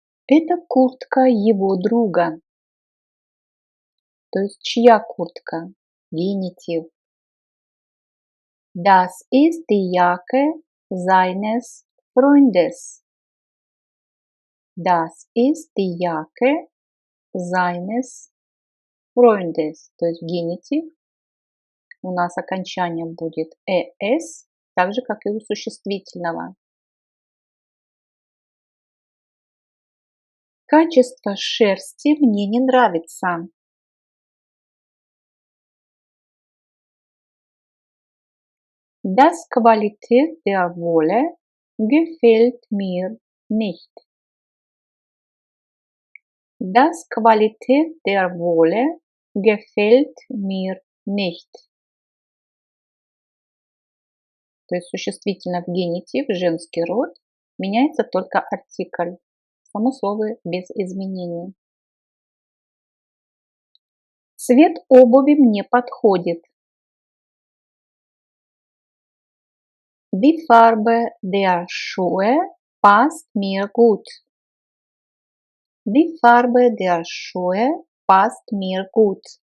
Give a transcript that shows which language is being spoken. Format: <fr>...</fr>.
<ru>Это куртка его друга. То есть чья куртка? Генитив.</ru> <de>Das ist die Jacke seines Freundes. Das ist die Jacke seines Freundes.</de> <ru>То есть генитив. У нас окончание будет «es», так же, как и у существительного. Качество шерсти мне не нравится.</ru> <de>Das Qualität der Wolle gefällt mir nicht. Das Qualität der Wolle gefällt mir nicht.</de> <ru>То есть существительно в генитив, женский род, меняется только артикль. Само слово без изменений. Цвет обуви мне подходит.</ru> <de>Die Farbe der Schuhe passt mir gut. Die Farbe der Schuhe passt mir gut.</de>